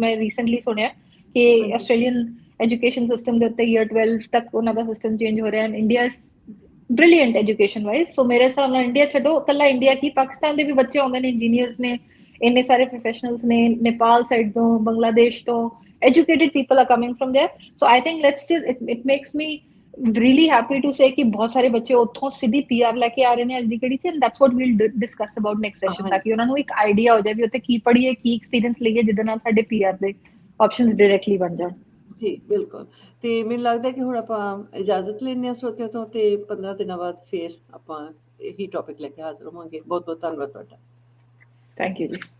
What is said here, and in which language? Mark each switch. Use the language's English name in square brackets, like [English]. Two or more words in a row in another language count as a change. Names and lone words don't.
[Punjabi] ਮੈਂ ਰੀਸੈਂਟਲੀ ਸੁਣਿਆ ਕਿ [English] Australian education system [Punjabi] ਦੇ ਉੱਤੇ ਈਅਰ 12 ਤੱਕ ਉਹਨਾਂ ਦਾ [English] system change [Punjabi] ਹੋ ਰਿਹਾ, [English] and India is brilliant education wise. [Punjabi] ਸੋ ਮੇਰੇ ਹਿਸਾਬ ਨਾਲ ਇੰਡੀਆ ਛੱਡੋ, ਇਕੱਲਾ ਇੰਡੀਆ ਕੀ, ਪਾਕਿਸਤਾਨ ਦੇ ਵੀ ਬੱਚੇ ਆਉਂਦੇ ਨੇ, ਇੰਜੀਨੀਅਰਸ ਨੇ, ਇੰਨੇ ਸਾਰੇ ਪ੍ਰੋਫੈਸ਼ਨਲਸ ਨੇ, ਨੇਪਾਲ ਸਾਈਡ ਤੋਂ, ਬੰਗਲਾਦੇਸ਼ ਤੋਂ, [English] educated people are coming from there. So I think it makes me really happy to say [Punjabi] ਕਿ ਬਹੁਤ ਸਾਰੇ ਬੱਚੇ ਉੱਥੋਂ ਸਿੱਧੀ PR ਲੈ ਕੇ ਆ ਰਹੇ ਨੇ ਅੱਜ ਦੀ ਘੜੀ 'ਚ, [English] and that's what we'll discuss about next session, [Punjabi] ਤਾਂ ਕਿ ਉਹਨਾਂ ਨੂੰ ਇੱਕ ਆਈਡੀਆ ਹੋ ਜਾਏ ਵੀ ਉੱਥੇ ਕੀ ਪੜ੍ਹੀਏ, ਕੀ ਐਕਸਪੀਰੀਅੰਸ ਲਈਏ, ਜਿਹਦੇ ਨਾਲ ਸਾਡੇ PR ਦੇ [English] options directly [Punjabi] ਬਣ ਜਾਣ. ਜੀ ਬਿਲਕੁਲ. ਤੇ ਮੈਨੂੰ ਲੱਗਦਾ ਕਿ ਹੁਣ ਆਪਾਂ ਇਜਾਜ਼ਤ ਲੈਂਦੇ ਹਾਂ ਸਰੋਤਿਆਂ ਤੋਂ, ਤੇ 15 ਦਿਨਾਂ ਬਾਅਦ ਫਿਰ ਆਪਾਂ ਇਹੀ ਟੌਪਿਕ ਲੈ ਕੇ ਹਾਜ਼ਰ ਹੋਵਾਂਗੇ. ਬਹੁਤ ਬਹੁਤ ਧੰਨਵਾਦ ਤੁਹਾਡਾ. [English] thank you ਜੀ.